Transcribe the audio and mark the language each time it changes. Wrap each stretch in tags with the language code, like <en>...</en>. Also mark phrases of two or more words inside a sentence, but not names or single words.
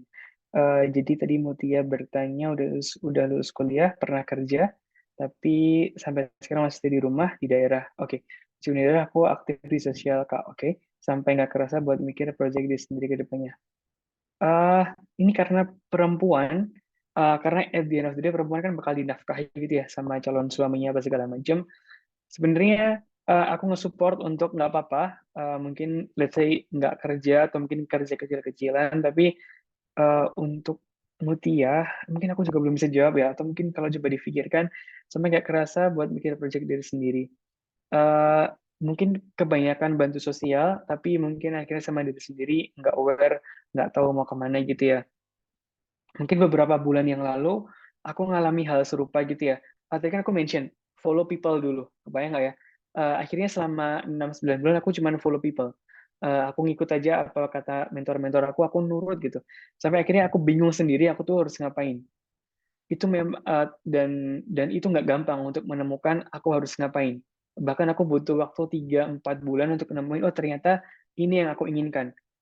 <id>Jadi tadi Mutia bertanya udah lulus kuliah, pernah kerja, tapi sampai sekarang masih di rumah di daerah. Oke, sebenarnya aku aktif di sosial Kak. Oke, sampai nggak kerasa buat mikir project di sendiri ke depannya. Eh, ini karena perempuan, karena</id> <en>at the end of the day</en> <id>perempuan kan bakal dinafkahi gitu ya sama calon suaminya apa segala macam. Sebenarnya aku nge-support untuk nggak apa-apa, mungkin</id> <en>let's say</en> <id>nggak kerja atau mungkin kerja kecil-kecilan, tapi untuk Mutia, mungkin aku juga belum bisa jawab ya, atau mungkin kalau coba difikirkan, sampai nggak kerasa buat mikir project diri sendiri. Eh, Mungkin kebanyakan bantu sosial, tapi mungkin akhirnya sama diri sendiri nggak aware, nggak tahu mau kemana gitu ya. Mungkin beberapa bulan yang lalu, aku ngalami hal serupa gitu ya. Tadi kan aku mention,</id> <en>follow people</en> <id>dulu. Kebayang nggak ya? Akhirnya selama 6-9 bulan aku cuma</id> <en>follow people.</en> <id>Aku ngikut aja apa kata mentor-mentor aku nurut gitu. Sampai akhirnya aku bingung sendiri, aku tuh harus ngapain. Itu dan itu nggak gampang untuk menemukan aku harus ngapain. Bahkan aku butuh waktu 3-4 bulan untuk nemuin, oh ternyata ini yang aku inginkan.</id>